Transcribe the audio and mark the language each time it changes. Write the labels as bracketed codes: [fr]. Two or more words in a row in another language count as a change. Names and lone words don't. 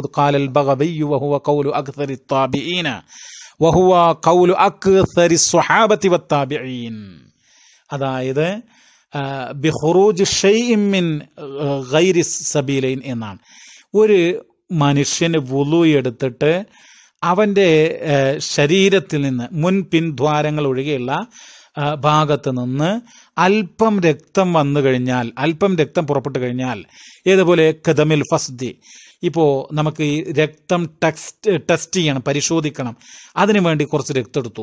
[ar] قال البغوي وهو قول أكثر التابعين وهو قول أكثر الصحابة والتابعين. അതായത് بخروج شيء من غير سبيلين എന്നാണ്. [ml] ഒരു മനുഷ്യന് വുളു എടുത്തിട്ട് അവൻ്റെ ശരീരത്തിൽ നിന്ന് മുൻ പിൻദ്വാരങ്ങൾ ഒഴികെയുള്ള ഭാഗത്ത് നിന്ന് അല്പം രക്തം വന്നു കഴിഞ്ഞാൽ, അല്പം രക്തം പുറപ്പെട്ടു കഴിഞ്ഞാൽ, ഏതുപോലെ [ar] كدم الفصد, [ml] ഇപ്പോൾ നമുക്ക് ഈ രക്തം ടെസ്റ്റ് ചെയ്യണം, പരിശോധിക്കണം, അതിനു വേണ്ടി കുറച്ച് രക്തം എടുത്തു.